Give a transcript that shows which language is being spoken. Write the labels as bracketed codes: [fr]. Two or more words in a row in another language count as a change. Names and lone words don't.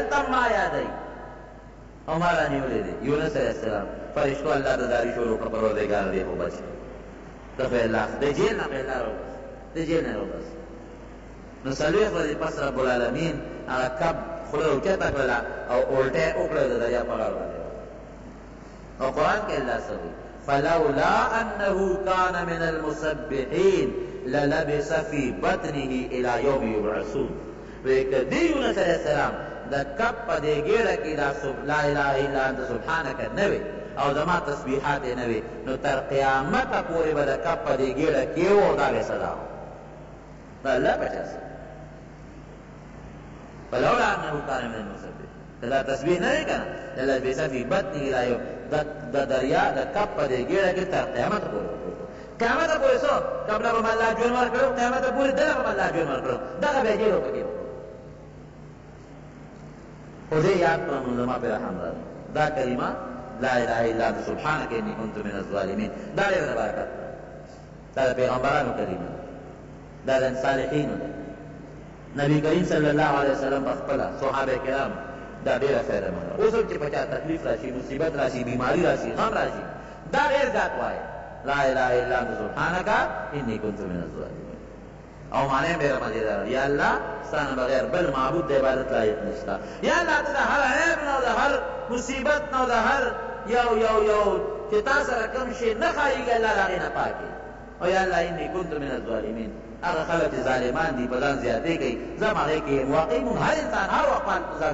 [ps] هلته ما یادوي او ما رانیولی دی یونس [ar] علیه السلام [ps] فرشتو الله ته زاري شروع کړه پروردګار دې خو بچ ته خو الله د جیل نه به الله راوبس د جیل نه راوبس نو څلوېښت ورځې پس [ar] رب العالمین [ps] هغه کب خوله اوچته کړله او الټه یې وکړه د دریا په غاړه باندې او قرآن کې الله څه وایي [ar] فلولا انه كان من المسبحين للبس في بطنه الى يوم يبعثون [ps] وکدی یونس [ar] علیہ السلام [ps] د کپ په دې ګېډه کې دا [ar] لا اله الا انت سبحانك [ps] نه وي او زما تسبیحات نه وي نو تر قیامته پورې به د کپ په دې ګېډه کې و دا به سزا دا الله بچا [ar] فلولا انه كان من المسبحين [ps] دا تسبیح نه کنه [ar] للبس في بطنه الى يوم [ps] د دریا د کپ په دې ګېډه کې تر قیامته پورې قیامته پورې څو قبله به الله ژوند ورکړو قیامته پورې دغه به الله ژوند ورکړو دغه به جیل وکړي خو دې یاد کړه نو زما پرې رحم راغلی دا کلمه [ar] لا اله الا انت سبحانك اني كنت من الظالمين [ps] دا ډېره برکت دا د پیغمبرانو کلمه دا د صالحینو ده نبی کریم [ar] صلی الله علیه وسلم [ps] په خپله صحابه کرام دا ډېره فایده منله اوس هم چې په چا تکلیف راشي مصیبت راشي بیماري راشي غم راشي دا ډېر زیات وایه [ar] لا اله الا انت سبحانك اني كنت من الظالمين [ps] او معنی ډېره مزیدار یا الله ستانه بغیر بل معبود د عبادت لایق نشته یا الله ته د هر عیب نه او د هر مصیبت نه او د هر یو چې تا سره کوم شی نه ښایېږي الله د هغې نه پاکې او [ar] یا الله انی کنت من الظالمین [ps] هغه خلک چې ظالمان دي په ځان زیاتې کوي زه هم هغې کې یم واقعي مونږ هر انسان هر وخت په ځان